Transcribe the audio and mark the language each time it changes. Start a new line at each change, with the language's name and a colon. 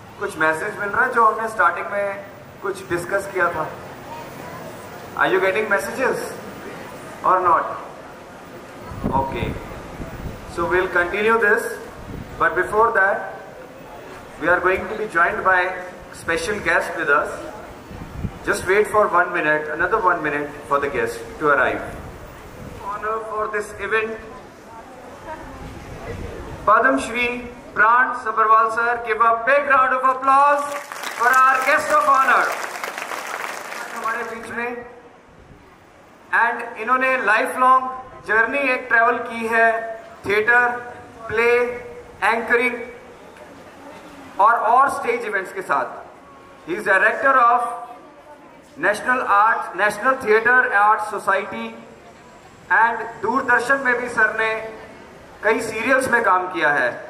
Hindi: कुछ मैसेज मिल रहा है जो हमने स्टार्टिंग में कुछ डिस्कस किया था?
English: Are you getting messages or not? Okay. So we'll continue this, but before that, we are going to be joined by special guest with us. Just wait for 1 minute, another 1 minute for the guest to arrive. Honor for this event, Padam Shri Pran Sabharwal sir. Give a big round of applause for our guest of honor.
Hindi: हमारे बीच में, and इन्होंने life long journey एक travel की है theatre, play, anchoring और stage events के साथ।
English: he is director of national theatre art society and
Hindi: Doordarshan में भी सर ने कई सीरियल्स में काम किया है।